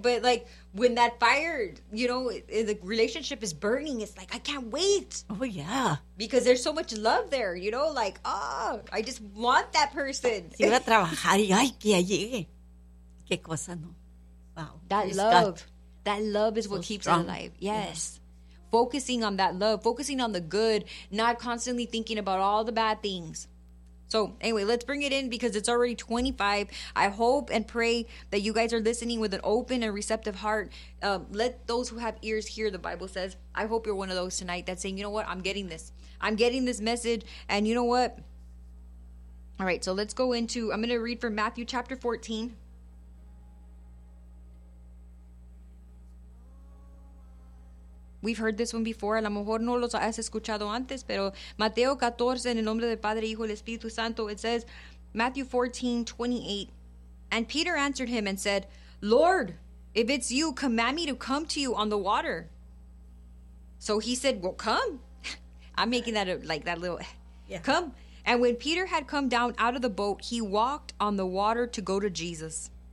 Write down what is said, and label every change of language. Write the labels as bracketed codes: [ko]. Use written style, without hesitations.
[en] But, like, when that fire, you know, the relationship is burning, it's like, I can't wait. Oh, yeah. Because there's so much love there, you know, like, oh, I just want that person. [es] Si voy a trabajar y, ay, que ya llegue. Qué cosa, no. [en] Wow. That love. That love is what keeps it alive. Yes. Focusing on that love. Focusing on the good. Not constantly thinking about all the bad things. So anyway, let's bring it in, because it's already 25. I hope and pray that you guys are listening with an open and receptive heart. Let those who have ears hear, the Bible says. I hope you're one of those tonight that's saying, you know what? I'm getting this. I'm getting this message. And you know what? All right, so let's go into, I'm going to read from Matthew chapter 14. We've heard this one before. [es] A lo mejor no los has escuchado antes, pero Mateo 14, en el nombre del Padre, Hijo, y Espíritu Santo, [en] it says, Matthew 14, 28. And Peter answered him and said, Lord, if it's you, command me to come to you on the water. So he said, well, come. I'm making that like that little, yeah. Come. And when Peter had come down out of the boat, he walked on the water to go to Jesus.